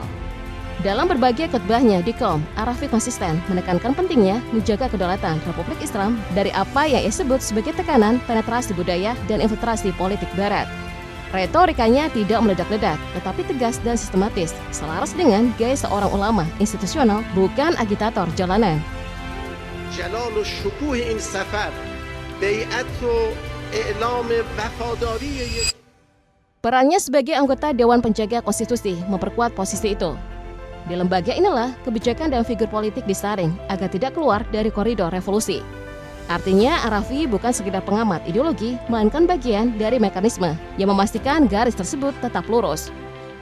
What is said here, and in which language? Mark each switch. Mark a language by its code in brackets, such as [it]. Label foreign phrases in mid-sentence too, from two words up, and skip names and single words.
[id] Dalam berbagai khutbahnya di Qom, Arafi konsisten menekankan pentingnya menjaga kedaulatan Republik Islam dari apa yang ia sebut sebagai tekanan penetrasi budaya dan infiltrasi politik Barat. Retorikanya tidak meledak-ledak, tetapi tegas dan sistematis, selaras dengan gaya seorang ulama institusional, bukan agitator jalanan. [fa] جلال و شکوه این سفر بیعت و اعلام وفاداری. [id] Perannya sebagai anggota Dewan Penjaga Konstitusi memperkuat posisi itu. Di lembaga inilah kebijakan dan figur politik disaring agar tidak keluar dari koridor revolusi. Artinya, Arafi bukan sekedar pengamat ideologi, melainkan bagian dari mekanisme yang memastikan garis tersebut tetap lurus.